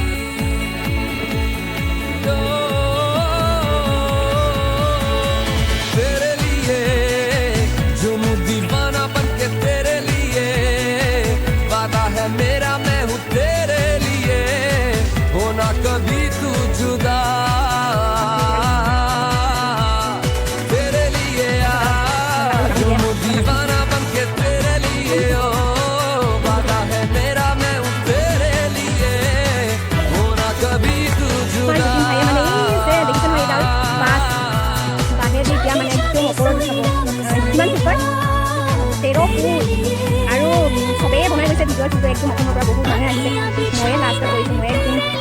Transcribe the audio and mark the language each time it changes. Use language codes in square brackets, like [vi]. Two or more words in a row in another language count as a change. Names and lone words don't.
[hi] तेरे लिए झूमू दीवाना बन के तेरे लिए वादा है मेरा मैं हूँ तेरे लिए होना कभी तू जुदा तेरे लिए दीवाना बन के तेरे लिए वादा है मेरा मैं हूँ तेरे लिए होना कभी तू जुदा [as] আৰু সবেই বনাই গৈছে ভিডিঅ'টো একদম অসমৰ পৰা বহুত মানুহে আহিছে ময়ে লাষ্ট কৰিছোঁ মই একদম